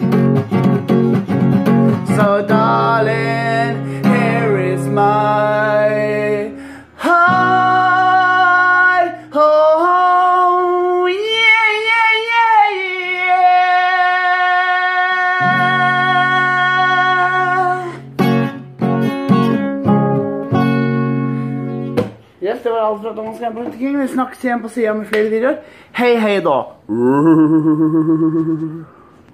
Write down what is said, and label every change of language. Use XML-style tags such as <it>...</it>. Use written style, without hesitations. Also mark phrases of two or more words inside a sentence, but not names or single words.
<en>So darling, here is my heart. Oh, yeah, yeah, yeah, yeah. Yes,</en> <no>det var alt for at man skal rundt omkring. Vi snakkes igjen på siden med flere videoer. Hei, hei da.</no>